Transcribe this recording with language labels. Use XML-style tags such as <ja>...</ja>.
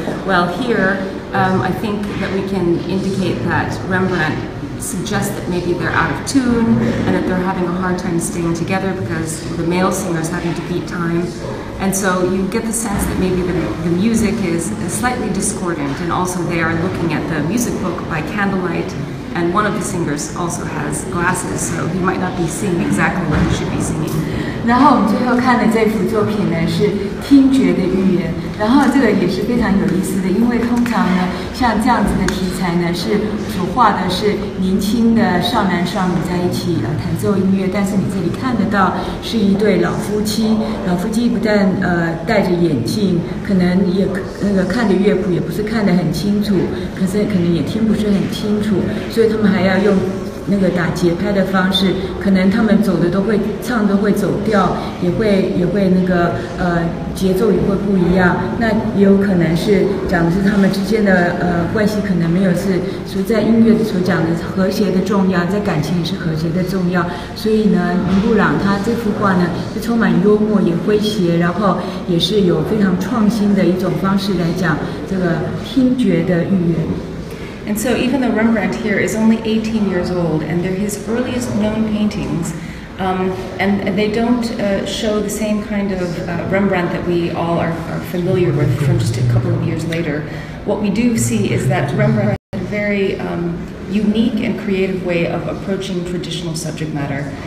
<en>Well, here I think that we can indicate that Rembrandt suggests that maybe they're out of tune and that they're having a hard time staying together because the male singer is having to beat time. And so you get the sense that maybe the music is slightly discordant, and also they are looking at the music book by candlelight, and one of the singers also has glasses, so he might not be seeing exactly what he should be singing.</en> <zh>然后我们最后看的这幅作品呢是听觉的寓言，然后这个也是非常有意思的，因为通常呢像这样子的题材呢是所画的是年轻的少男少女在一起弹奏音乐，但是你这里看得到是一对老夫妻，老夫妻不但戴着眼镜，可能也那个看的乐谱也不是看得很清楚，可是可能也听不是很清楚，所以他们还要用那个打节拍的方式，可能他们走的都会唱都会走调，也会那个节奏也会不一样。那也有可能是讲的是他们之间的关系可能没有是所在音乐所讲的和谐的重要，在感情也是和谐的重要。所以呢，伦勃朗他这幅画呢是充满幽默也诙谐，然后也是有非常创新的一种方式来讲这个听觉的寓言。</zh> <en>And so even though Rembrandt here is only 18 years old, and they're his earliest known paintings, and they don't show the same kind of Rembrandt that we all are familiar with from just a couple of years later, what we do see is that Rembrandt had a very unique and creative way of approaching traditional subject matter.</en>